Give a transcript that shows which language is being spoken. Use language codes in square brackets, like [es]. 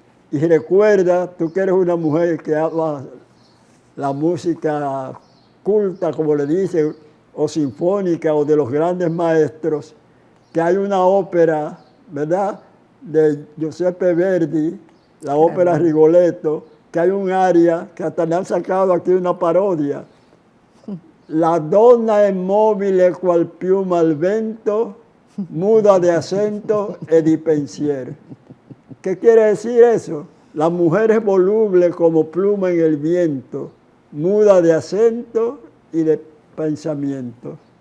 [es] Y recuerda, tú que eres una mujer que ama la música culta, como le dicen, o sinfónica, o de los grandes maestros, que hay una ópera, ¿verdad?, de Giuseppe Verdi, la ópera Rigoletto, que hay un aria que hasta le han sacado aquí una parodia. [it] La donna è mobile qual piuma al vento, [es] muda de acento [it] e di pensiero. [es] ¿Qué quiere decir eso? La mujer es voluble como pluma en el viento, muda de acento y de pensamiento.